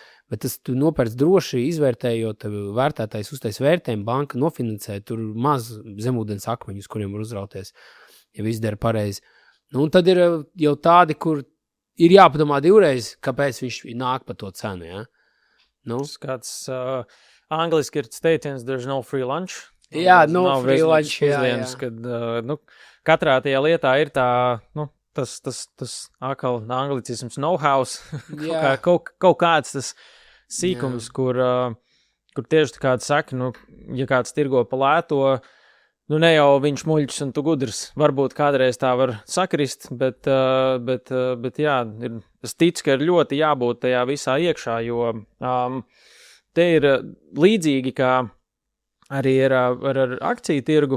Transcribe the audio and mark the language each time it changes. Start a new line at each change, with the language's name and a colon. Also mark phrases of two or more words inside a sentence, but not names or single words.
Latvian: Bet tas tu nopērc droši, izvērtējot vērtētājs uztais vērtējumu, banka nofinansē, tur maz zemūdens akmeņus, kuriem var uzrauties, ja viss dara pareizi. Un tad ir jau tādi, kur ir jāpadomā divreiz, kāpēc viņš nāk pa to cenu. Ja? Kāds angliski ir teiciens,
English: there's no free lunch.
Latvian: Jā,
English: free lunch,
Latvian: jā. Kad, katrā tajā lietā ir tā, tas akal anglicisms know-hows, kaut kāds tas sīkums, kur tieši tā kāds saka, ja kāds tirgo pa lēto, ne jau viņš muļķis un tu gudrs, varbūt kādreiz tā var sakrist, bet jā, es ticu, ka ir ļoti jābūt tajā visā iekšā, jo te ir līdzīgi, kā arī ar akciju tirgu.